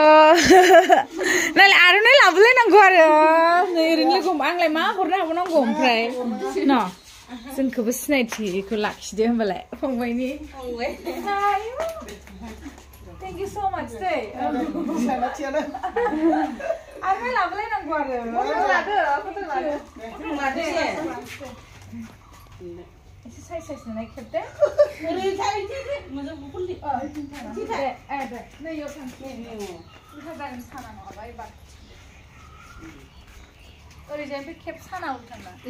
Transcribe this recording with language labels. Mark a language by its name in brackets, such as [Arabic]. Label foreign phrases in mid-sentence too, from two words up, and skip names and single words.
[Bodo] नालाय आर'नाइ लाबोलायनांगौ आरो नै ओरैनो लोगो आंलाय मा हरनो हाबावनांगौ ओमफ्राय न जोंखौबो सिनायथिखौ लाखिदो होमबालाय फंबायनि [English] Thank you so much [Bodo] day आर'नाइ लाबोलायनांगौ आरो एसे साइज नुनाय खेबदे नैयाव थांसै जागोन साना नङाबा एबार ओरैजाय बे खेब साना उल्थाना